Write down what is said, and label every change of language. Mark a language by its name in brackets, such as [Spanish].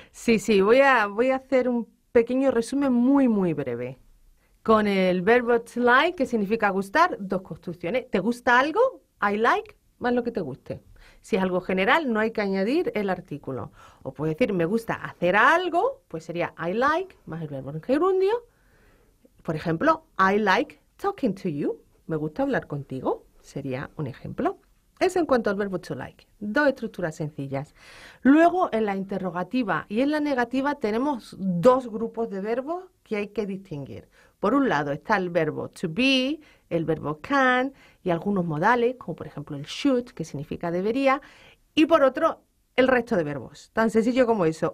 [Spanish] Sí, voy a hacer un pequeño resumen muy, muy breve. Con el verbo to like, que significa gustar, dos construcciones. ¿Te gusta algo? I like, más lo que te guste. Si es algo general, no hay que añadir el artículo. O puedes decir, me gusta hacer algo, pues sería I like, más el verbo en gerundio. Por ejemplo, [English] I like talking to you. [Spanish] Me gusta hablar contigo, sería un ejemplo. Eso en cuanto al verbo to like. Dos estructuras sencillas. Luego, en la interrogativa y en la negativa tenemos dos grupos de verbos que hay que distinguir. Por un lado está el verbo to be, el verbo can y algunos modales, como por ejemplo el should, que significa debería, y por otro, el resto de verbos. Tan sencillo como eso.